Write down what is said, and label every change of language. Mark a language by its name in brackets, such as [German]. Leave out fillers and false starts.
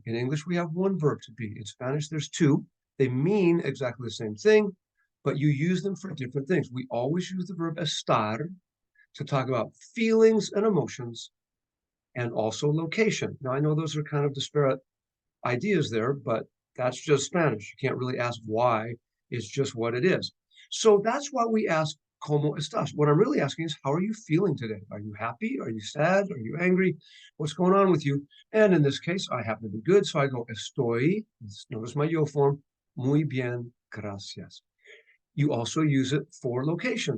[English] In English, we have one verb to be. In Spanish, there's two. They mean exactly the same thing, but you use them for different things. We always use the verb estar to talk about feelings and emotions. and also location. Now, I know those are kind of disparate ideas there, but that's just Spanish. You can't really ask why. It's just what it is. So that's why we ask, [Spanish] ¿Cómo estás? [English] What I'm really asking is, how are you feeling today? Are you happy? Are you sad? Are you angry? What's going on with you? And in this case, I happen to be good. So I go, [Spanish] estoy, [English] notice my yo form, [Spanish] muy bien, gracias. [English] You also use it for location.